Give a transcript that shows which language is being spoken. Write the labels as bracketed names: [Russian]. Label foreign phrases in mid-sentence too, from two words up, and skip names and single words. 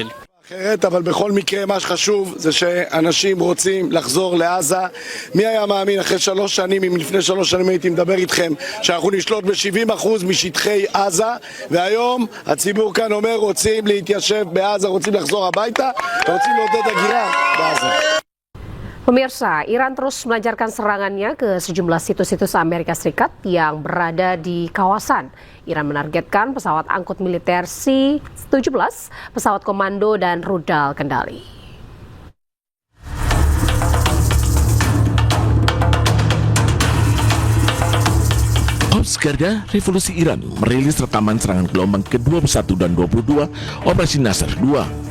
[Hebrew] אחרת, אבל בכל מקרה מה שחשוב זה שאנשים רוצים לחזור לעזה. מי היה מאמין אחרי 3 שנים, אם לפני 3 שנים הייתי מדבר איתכם שאנחנו נשלוט ב-70% משטחי עזה, והיום הציבור כאן אומר רוצים להתיישב בעזה, רוצים לחזור הביתה ורוצים לעודד הגירה בעזה. [Indonesian] Pemirsa, Iran terus melancarkan serangannya ke sejumlah situs-situs Amerika Serikat yang berada di kawasan. Iran menargetkan pesawat angkut militer C-17, pesawat komando dan rudal kendali. Korps Garda Revolusi Iran merilis rekaman serangan gelombang ke-21 dan 22 Operasi Nasr 2.